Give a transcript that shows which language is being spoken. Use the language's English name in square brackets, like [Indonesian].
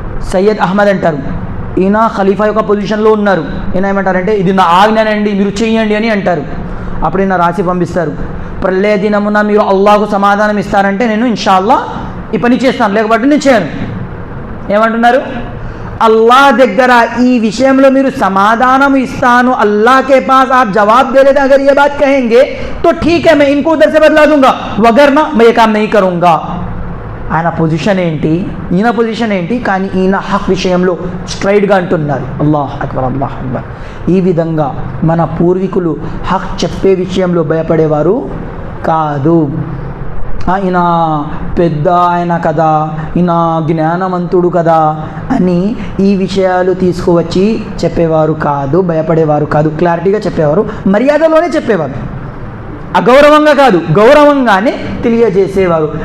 [Telugu] సయ్యద్ అహ్మద్ అంటారు, ఈయన ఖలీఫా యొక్క పొజిషన్లో ఉన్నారు, ఈయన ఏమంటారంటే, ఇది నా ఆజ్ఞనండి, మీరు చేయండి అని అంటారు. అప్పుడు ఈయన రాసి పంపిస్తారు, ప్రళయ దినమున మీరు అల్లాహకు సమాధానం ఇస్తారంటే నేను ఇన్షాల్లా ఈ పని చేస్తాను, లేకపోతే నేను చేయను. ఏమంటున్నారు? అల్లాహ్ దగ్గర ఈ విషయంలో మీరు సమాధానం ఇస్తాను, [Hindi] అల్లాహ్ కే పాస్ आप जवाब दे लेते अगर ये बात कहेंगे तो ठीक है मैं इनको उधर से बदला दूंगा, वगरना मैं ये काम नहीं करूंगा. [Telugu] ఆయన పొజిషన్ ఏంటి, ఈయన పొజిషన్ ఏంటి, కానీ ఈయన హక్ విషయంలో స్ట్రైట్గా అంటున్నారు. అల్లాహ్ అక్బర్, అల్లాహ్ అక్బర్. ఈ విధంగా మన పూర్వీకులు హక్ చెప్పే విషయంలో భయపడేవారు కాదు. ఈయన పెద్ద ఆయన కదా, ఈయన జ్ఞానవంతుడు కదా అని ఈ విషయాలు తీసుకువచ్చి చెప్పేవారు కాదు, భయపడేవారు కాదు, క్లారిటీగా చెప్పేవారు, మర్యాదలోనే చెప్పేవారు, అగౌరవంగా కాదు, గౌరవంగానే తెలియజేసేవారు.